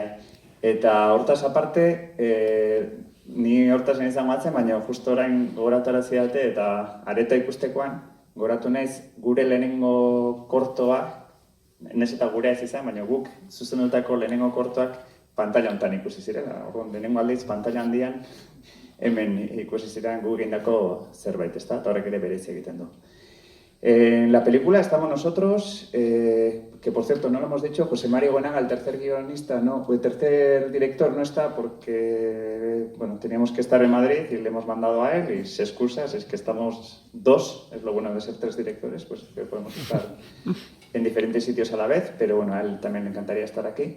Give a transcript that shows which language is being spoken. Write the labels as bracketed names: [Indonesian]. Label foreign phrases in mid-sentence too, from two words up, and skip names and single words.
[Basque] Eta hortaz aparte, ni hortaz nintzen batzen, baina justo orain gogoratu arazi eta areta ikustekoan, gogoratu naiz gure lehenengo kortoa, nez eta gurea ez izan, baina guk zuzendutako lehenengo kortoak pantalla honetan ikusi zirela. Orduan, lehenengo aldiz pantalla handian, hemen ikusi ziren gu egindako zerbait, ezta? Eta horrek ere bereizi egiten du. [Spanish] En la película estamos nosotros, que por cierto no lo hemos dicho, José Mario Goenaga, el tercer guionista, el tercer director no está porque, teníamos que estar en Madrid y le hemos mandado a él y se excusa, es que estamos dos, es lo bueno de ser 3 directores, pues que podemos estar en diferentes sitios a la vez, pero a él también le encantaría estar aquí.